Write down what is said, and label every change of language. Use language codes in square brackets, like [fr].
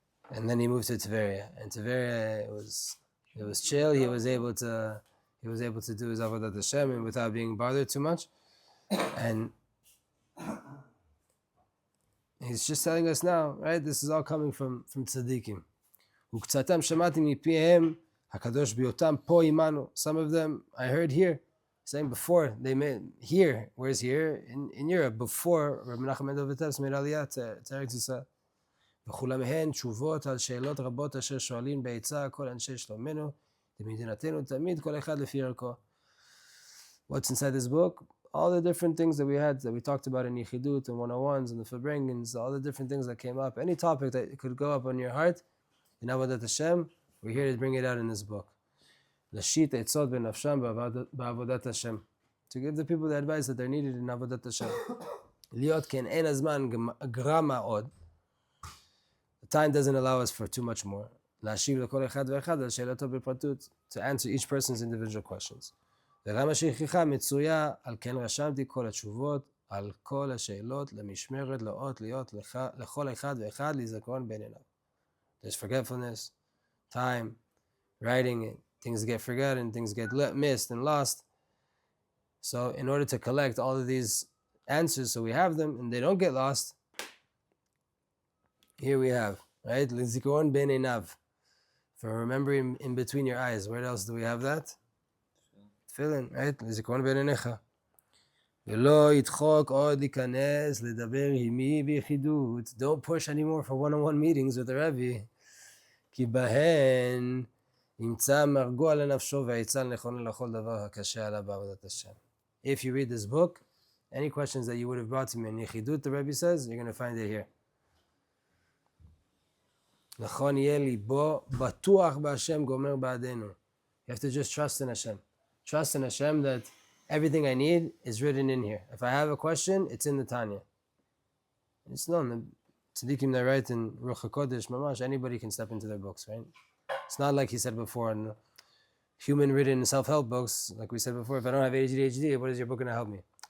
[en] And then he moved to Tveria. And Tveria, it was chill. He was able to do his avodat Hashem and without being bothered too much. And he's just telling us now, right? This is all coming from tzadikim. [he] וקצתם שמעתי מפיהם הקדוש ביותם פה עמנו. [en] Some of them I heard here, saying before they made here. Where's here? In Europe, before Rabbi Menachem Mendel Vitebsk made Aliyah to Eretz Yisrael. [he] וכולם מהן תשובות על שאלות רבות אשר שואלים בעצה כל אנשי שלומנו במדינתנו תמיד כל אחד לפי ערכו. [en] What's inside this book? All the different things that we talked about in Yechidut and 101s and the Fabrengens, all the different things that came up. Any topic that could go up on your heart, in Avodat Hashem, we're here to bring it out in this book. [he] Lashit etzot benafsham ba'avodat Hashem. [en] To give the people the advice that they're needed in Avodat Hashem. [he] Liot ken en azman gra ma'od. [en] The time doesn't allow us for too much more. [he] Lashiv lekol echad ve'echad al she'elato b'pratut. [en] To answer each person's individual questions. [he] וגם השכחה מצויה על כן רשמתי כל התשובות על כל השאלות למשמרת לאות להיות לכל אחד ואחד לזיכרון בין עיניו. [en] There's forgetfulness, time, writing it. Things get forgotten, things get missed and lost. So in order to collect all of these answers so we have them and they don't get lost, here we have, right? [he] Lizikaron ben einav. [en] For remembering in between your eyes. Where else do we have that? Tefillin, right? [he] Lizikaron ben einecha. ולא ידחוק עוד להיכנס לדבר עמי ביחידות. [en] Don't push anymore for one-on-one meetings with the Rebbe. [he] כי בהן ימצא מרגוע לנפשו והעצה נכונה לכל דבר הקשה עליו בעבודת השם. [en] If you read this book, any questions that you would have brought to me in יחידות, the Rebbe says, you're going to find it here. [he] נכון יהיה ליבו בטוח בהשם גומר בעדנו. [en] You have to just trust in Hashem. Trust in Hashem that everything I need is written in here. If I have a question, it's in the Tanya. It's known. The tzadikim that write in Ruach HaKodesh, Mamash, anybody can step into their books, right? It's not like he said before in human written self-help books, like we said before, if I don't have ADHD, what is your book going to help me?